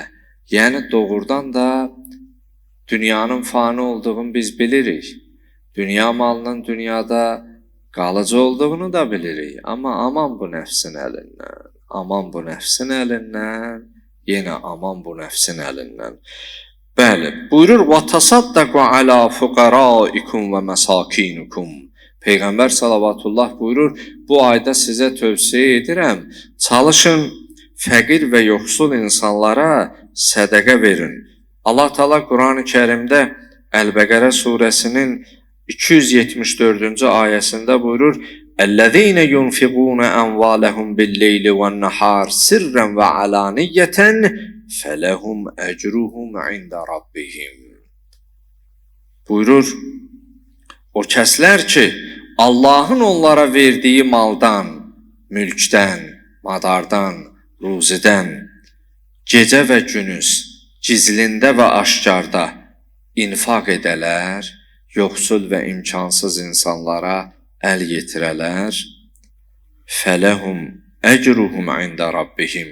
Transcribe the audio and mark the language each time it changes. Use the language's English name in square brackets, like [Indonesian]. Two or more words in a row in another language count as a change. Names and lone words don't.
[Azerbaijani] Yəni, doğrudan da dünyanın fani olduğunu biz bilirik. Dünya malının dünyada qalıcı olduğunu da bilirik. Amma aman bu nəfsin əlindən, aman bu nəfsin əlindən, yenə aman bu nəfsin əlindən. Bəli, buyurur, [Arabic] وَتَصَدَّقُوا عَلَى فُقَرَائِكُمْ وَمَسَاكِينُكُمْ. [Azerbaijani] Peyğəmbər salavatullah buyurur, bu ayda sizə tövsiyə edirəm, çalışın fəqir və yoxsul insanlara sədəqə verin. Allah Teala Quran-ı Kərimdə Əl-Bəqərə surəsinin 274-cü ayəsində buyurur, [Arabic] اَلَّذ۪ينَ يُنْفِقُونَ أَنْوَالَهُمْ بِاللَّيْلِ وَالنَّحَارِ سِرًّا وَعَلَانِيَّةً فَلَهُمْ أَجْرُهُمْ عِنْدَ رَبِّهِمْ. [Azerbaijani] Buyurur, o kəslər ki, Allahın onlara verdiyi maldan, mülkdən, madardan, ruzidən, gecə və günüz, gizlində və aşkarda infaq edələr, yoxsul və imkansız insanlara əl yetirələr, [Arabic] فلهم أجرهم عند ربهم.